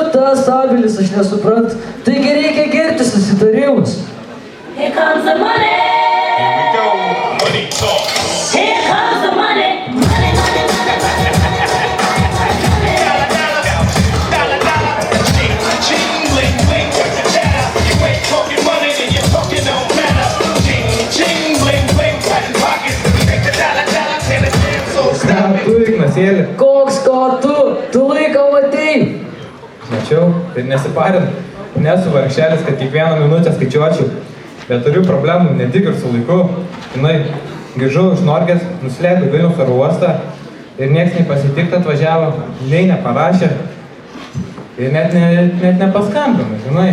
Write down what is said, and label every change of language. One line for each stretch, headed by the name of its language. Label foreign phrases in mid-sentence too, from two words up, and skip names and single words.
Lithuanian: kas abilis, aš nesuprantu. Taigi reikia gerti susitarimus.
English: Here comes the money. Here we go. Money talk. Here comes the money. Money, money, money. Dollar, dollar, dollar. Ching, ching, bling, bling. What's the chatter? You ain't talking money, then you're talking no matter. Ching, ching, bling, bling. Patent pockets. Take the dollar, dollar. Tell it damn so stop it.
Lithuanian: Tu, Ignasėlį. Koks tu laiką matei? Mačiau, tai nesiparint. Nesu vargšelis, kad kiekvieną minutę skaičiuočiau. Bet turiu problemų ne tik ir su laiku. Žinai, grįžau iš Norgės, nusileidau Vilniaus oro uostą ir nieks nei pasitikti atvažiavo, nei neparašė ir net nepaskambino, žinai.